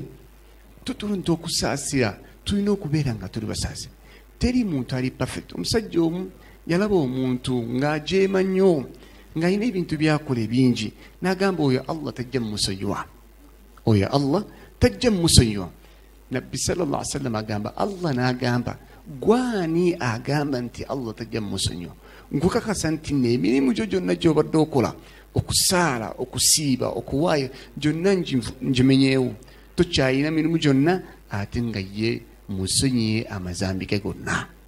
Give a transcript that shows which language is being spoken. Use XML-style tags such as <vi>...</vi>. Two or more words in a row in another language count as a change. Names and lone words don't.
<lg>Tutulunta okusaasira, tulina okubeera nga tuli basaasira. Teri muntu ali perfect. Omusajja omu yalaba omuntu ng'ajeema nnyo, ng'alina ebintu byakola bingi, n'agamba oyo Allah tajja mumusonyiwa, oyo Allah tajja mumusonyiwa. Nabbi</lg> <ar>sallallahu alaihi wasallam</ar> <lg>agamba, Allah n'agamba gwani agamba nti Allah tajja mumusonyiwa? Nkukakasa nti n'emirimu gyo gyonna gy'obadde okola, okusaala, okusiiba, okuwaayo, gyonna ngimenyeewo. Tokyalina mirimu gyonna, ate nga ye musonyiye amazambi ge gonna.</lg>